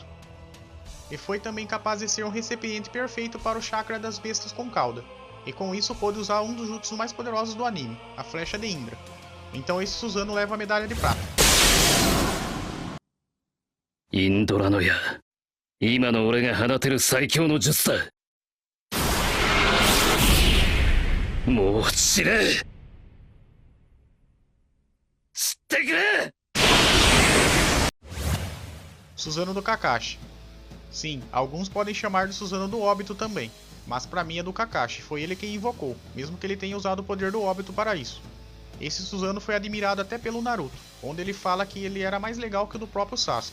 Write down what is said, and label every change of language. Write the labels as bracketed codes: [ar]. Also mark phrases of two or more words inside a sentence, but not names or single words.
[pt] E foi também capaz de ser um recipiente perfeito para o chakra das bestas com cauda, e com isso pôde usar um dos jutsus mais poderosos do anime, a Flecha de Indra. Então esse Suzano leva a medalha de prata. [ja] 今の俺が放てる最強の術だ。もう知れ。知ってくれ。 [pt] Suzano do Kakashi. Sim, alguns podem chamar de Suzano do Óbito também, mas pra mim é do Kakashi, foi ele quem invocou, mesmo que ele tenha usado o poder do Óbito para isso. Esse Suzano foi admirado até pelo Naruto, onde ele fala que ele era mais legal que o do próprio Sasuke.